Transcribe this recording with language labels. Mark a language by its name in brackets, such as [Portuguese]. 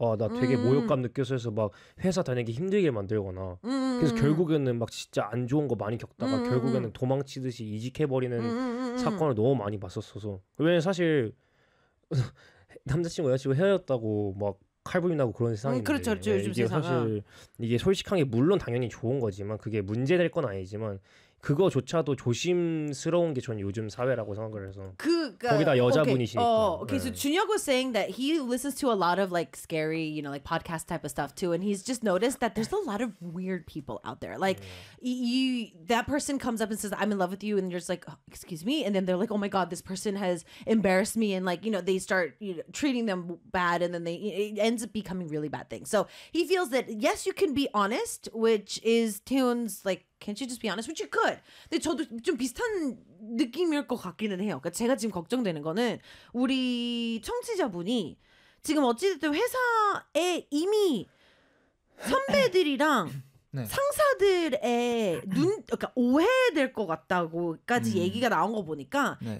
[Korean] 나 되게 모욕감 느껴서 해서 막 회사 다니기 힘들게 만들거나 그래서 결국에는 막 진짜 안 좋은 거 많이 겪다가 결국에는 도망치듯이 이직해버리는 사건을 너무 많이 봤었어서 왜냐면 사실 남자친구 여자친구 헤어졌다고 막 칼부림 나고 그런 세상인데 그렇죠, 그렇죠, 요즘 이게 세상아. 사실 이게 솔직한 게 물론 당연히 좋은 거지만 그게 문제될 건 아니지만 그거조차도 조심스러운 게 전 요즘 사회라고 생각을 해서 거기다 여자분이시니까 그래서 [English] 준혁 was saying that he listens to a lot of like scary you know like podcast type of stuff too and he's just noticed that there's a lot of weird people out there like you that person comes up and says I'm in love with you and you're just like oh, excuse me and then they're like oh my god this person has embarrassed me and like you know they start you know, treating them bad and then they it ends up becoming really bad things so he feels that yes you can be honest which is Tune's like Can't you just be honest? Which you could. [Korean] 근데 저도 좀 비슷한 느낌일 것 같기는 해요. 그러니까 제가 지금 걱정되는 거는 우리 청취자분이 지금 어찌됐든 회사에 이미 선배들이랑 네. 상사들의 눈, 그러니까 오해될 것 같다고까지 얘기가 나온 거 보니까 네.